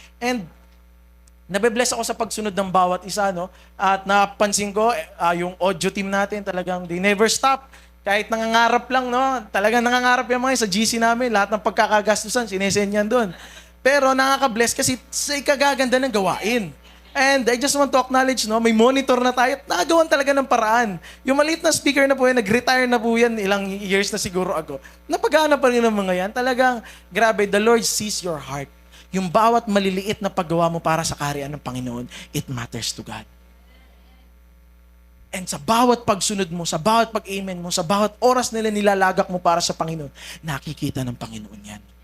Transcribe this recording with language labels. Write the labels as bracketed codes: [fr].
[tl] And nabe-bless ako sa pagsunod ng bawat isa, no? At napansin ko, yung audio team natin, talagang [en] they never stop. [tl] Kahit nangangarap lang, no? Talagang nangangarap yung mga sa GC namin. Lahat ng pagkakagastusan, sinesend yan doon. Pero nakaka-bless kasi sa ikagaganda ng gawain. [en] And I just want to acknowledge, [tl] no? May monitor na tayo at nakagawan talaga ng paraan. Yung maliit na speaker na po yan, nag-retire na po yan ilang years na siguro ago. Napagana pa rin ng mga yan. Talagang, grabe, [en] the Lord sees your heart. [tl] Yung bawat maliliit na paggawa mo para sa kaharian ng Panginoon, [en] it matters to God. [tl] And sa bawat pagsunod mo, sa bawat pag-amen mo, sa bawat oras nila nilalagak mo para sa Panginoon, nakikita ng Panginoon yan.